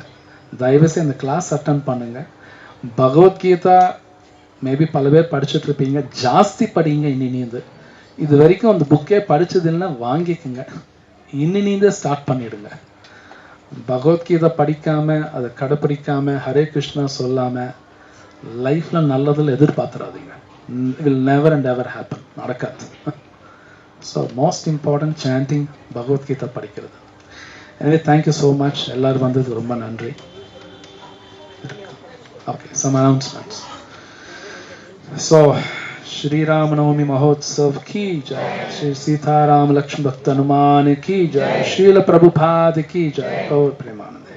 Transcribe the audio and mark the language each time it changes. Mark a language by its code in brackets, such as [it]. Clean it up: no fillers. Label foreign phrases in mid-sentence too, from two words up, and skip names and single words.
[ta] தயவுசெய்து இந்த [en] class attend [ta] பண்ணுங்க. பகவத்கீதா மேபி பல பேர் படிச்சுட்டு இருப்பீங்க, ஜாஸ்தி படிங்க. இன்னிந்து இது வரைக்கும் அந்த புக்கே படிச்சதுன்னா வாங்கிக்கோங்க, இன்னிந்து ஸ்டார்ட் பண்ணிடுங்க. பகவத்கீதை படிக்காம அதை கடைப்பிடிக்காம ஹரே கிருஷ்ணா சொல்லாம லைஃப்ல நல்லதில் எதிர்பார்த்துறாதீங்க. [en] will never and ever happen, [ta] நடக்காது. [en] so most important chanting, [ta] பகவத்கீதை படிக்கிறது. எனவே [en] thank you so much, [ta] எல்லாரும் வந்ததுக்கு ரொம்ப நன்றி. [en] OK, some announcements. [hi] ஸோ श्री राम नवमी महोत्सव की जय, श्री सीताराम लक्ष्मण भक्त हनुमान की जय, श्रील प्रभुपाद की जय, और प्रेमानंद।